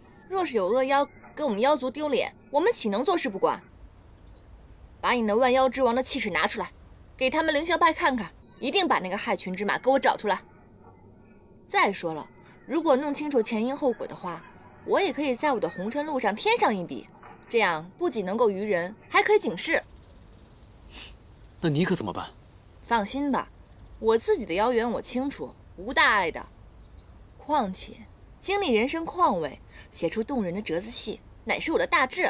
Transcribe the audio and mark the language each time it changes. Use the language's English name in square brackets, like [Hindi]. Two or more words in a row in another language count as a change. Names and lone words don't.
[Chinese] 若是有惡妖給我們妖族丟臉，我們豈能坐視不管？把你那萬妖之王的氣勢拿出來，給他們凌霄派看看，一定把那個害群之馬給我找出來。再說了，如果弄清楚前因後果的話，我也可以在我的紅塵路上添上一筆，這樣不僅能夠娛人，還可以警示。那你可怎麼辦？放心吧，我自己的妖緣我清楚，無大礙的。況且經歷人生況味，寫出動人的折子戲，乃是我的大志。